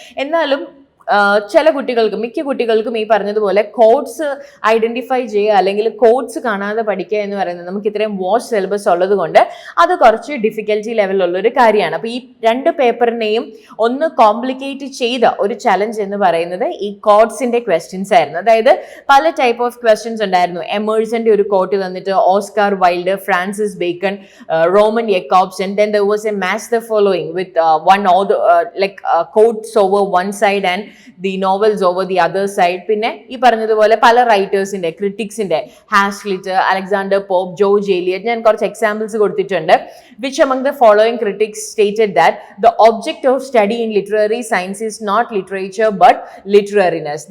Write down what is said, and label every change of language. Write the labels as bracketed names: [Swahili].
[Malayalam] എന്നാലും ചില കുട്ടികൾക്കും, മിക്ക കുട്ടികൾക്കും ഈ പറഞ്ഞതുപോലെ കോഡ്സ് ഐഡന്റിഫൈ ചെയ്യുക അല്ലെങ്കിൽ കോഡ്സ് കാണാതെ പഠിക്കുക എന്ന് പറയുന്നത് നമുക്ക് ഇത്രയും വാസ്റ്റ് സിലബസ് ഉള്ളത് കൊണ്ട് അത് കുറച്ച് ഡിഫിക്കൽറ്റി ലെവലുള്ളൊരു കാര്യമാണ്. അപ്പോൾ ഈ രണ്ട് പേപ്പറിനെയും ഒന്ന് കോംപ്ലിക്കേറ്റ് ചെയ്ത ഒരു ചലഞ്ച് എന്ന് പറയുന്നത് ഈ കോഡ്സിന്റെ ക്വസ്റ്റ്യൻസ് ആയിരുന്നു. അതായത് പല ടൈപ്പ് ഓഫ് ക്വസ്റ്റ്യൻസ് ഉണ്ടായിരുന്നു. എമേഴ്സന്റെ ഒരു കോട്ട് തന്നിട്ട് [English] Oscar Wilde, Francis Bacon, Roman Jakobson, then there was a match the following with one author, quotes over one side and the novels over the other side. [Malayalam] പിന്നെ ഈ പറഞ്ഞതുപോലെ പല റൈറ്റേഴ്സിന്റെ, ക്രിറ്റിക്സിന്റെ, ഹാസ്ലിറ്റ്, അലക്സാണ്ടർ പോപ്പ്, ജോർജ് എലിയറ്റ്, ഞാൻ കുറച്ച് examples കൊടുത്തിട്ടുണ്ട്. [English] Which among the following critics stated that the object of study in literary science is not literature but literariness.